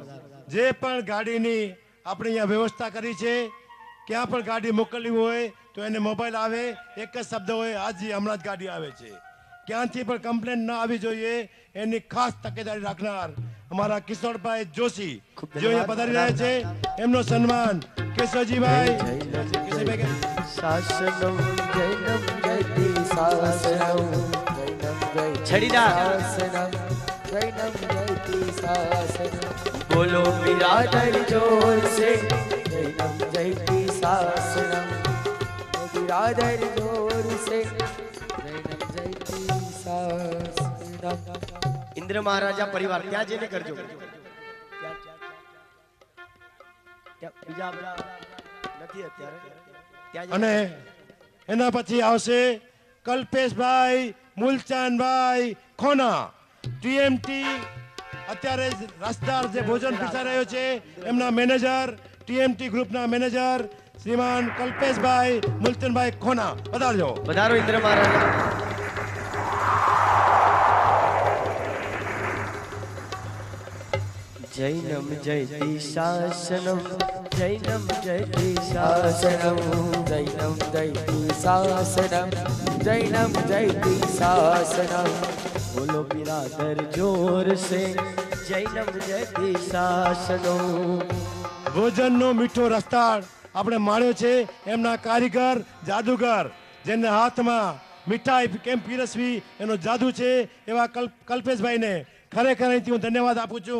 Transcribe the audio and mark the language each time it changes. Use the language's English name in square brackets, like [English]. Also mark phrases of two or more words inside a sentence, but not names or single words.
[Gujarati] જે પણ ગાડીની આપણે અહીંયા વ્યવસ્થા કરી છે, ક્યાં પણ ગાડી મોકલવી હોય તો એને મોબાઈલ આવે, એક જ શબ્દ હોય, હાજી હમણાં જ ગાડી આવે છે. ક્યાંથી પણ કમ્પ્લેન ન આવી જોઈએ એની ખાસ તકેદારી રાખનાર અમારા કિશોરભાઈ જોશી જે અહીંયા પધારી રહ્યા છે, એમનો સન્માન કેશવજીભાઈ. [Sanskrit] શાસનમ જૈનમ જયતિ શાસનમ જૈનમ જયતિ [Gujarati] છડીદાર. [Sanskrit] શાસનમ જૈનમ જયતિ શાસનમ [Gujarati] બોલો [Hindi] बिरादर ज़ोर से [Sanskrit] जैनम जयति शासनम बિરાદર જોર से जैनम जयति शासनम. [Gujarati] ઇન્દ્ર મહારાજા પરિવાર ત્યાં જઈને કરજો. ત્યાં બીજા બધા નથી અત્યારે. ત્યાં અને એના પછી આવશે કલ્પેશભાઈ મૂલચાંદભાઈ ખોના, ટીએમટી અત્યારે રસદાર જે ભોજન પીરસા રહ્યો છે એમના મેનેજર, ટીએમટી ગ્રુપના મેનેજર શ્રીમાન કલ્પેશભાઈ મૂલચંદભાઈ ખોના પધારજો. પધારો ઇન્દ્ર મહારાજા. [Sanskrit] જૈનમ જયતિ શાસનમ જૈનમ જયતિ શાસનમ शासनम जैनम जयति शासनम जैनम जयति शासनम [Hindi] बोलो बिरादर ज़ोर से [Sanskrit] જૈનમ જયતિ શાસનમ. [Gujarati] ભોજનનો મીઠો રસ્તાળ આપણે માણ્યો છે એમના કારીગર જાદુગર જેના હાથમાં મીઠાઈ કેમ પીરસવી એનો જાદુ છે એવા કલ્પેશભાઈને ખરેખર અહીંથી હું ધન્યવાદ આપું છું.